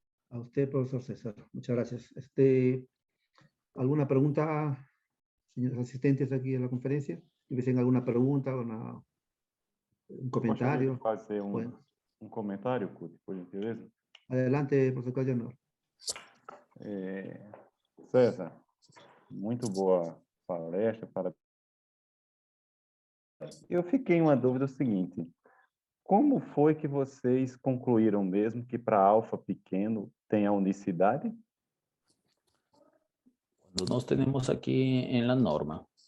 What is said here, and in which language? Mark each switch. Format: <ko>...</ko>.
<es>A usted, profesor César. Muchas gracias. ¿Alguna pregunta, señores asistentes aquí en la conferencia? Si hubiesen alguna pregunta, un comentario.</es> <pt>Fazer</pt> <es>Bueno,</es> <pt>comentário, Cuti, por gentileza?</pt> <es>adelante, profesor Claudio.</es> <pt>César, muito boa palestra. Eu fiquei em uma dúvida seguinte. Como foi que vocês concluíram mesmo que para alfa pequeno tem a unicidade?</pt> <es>Nos tenemos aquí en la norma.</es>